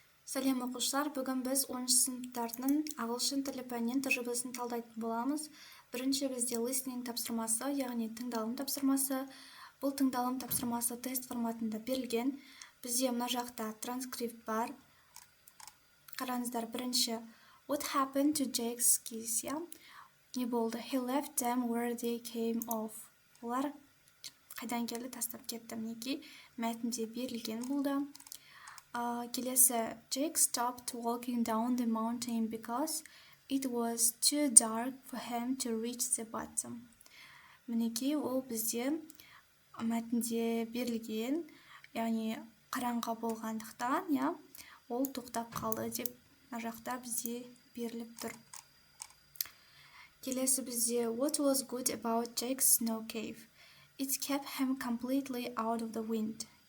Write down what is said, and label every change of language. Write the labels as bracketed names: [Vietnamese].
[Kazakh] Сәлем оқушылар, бүгін біз 10 сыныптардың ағылшын тілі пәнінен тәжірибесін талдайтын боламыз. Бірінші бізде listening тапсырмасы, яғни тыңдалым тапсырмасы. Бұл тыңдалым тапсырмасы тест форматында берілген. Бізде мына жақта транскрипт бар. Қараңыздар, бірінші [English] What happened to Jake's keys? [Kazakh] Не болды? [English] He left them where they came off. [Kazakh] Олар қайдан келді, тастап кетті. Мінекей мәтінде берілген болды. Келесі [English] Jake stopped walking down the mountain because it was too dark for him to reach the bottom. [Kazakh] Мінекей ол бізде мәтінде берілген, яғни қараңғы болғандықтан, ол тоқтап қалды деп мына жақта бізде беріліп тұр. Келесі бізде [English] What was good about Jake's snow cave? It kept him completely out of the wind.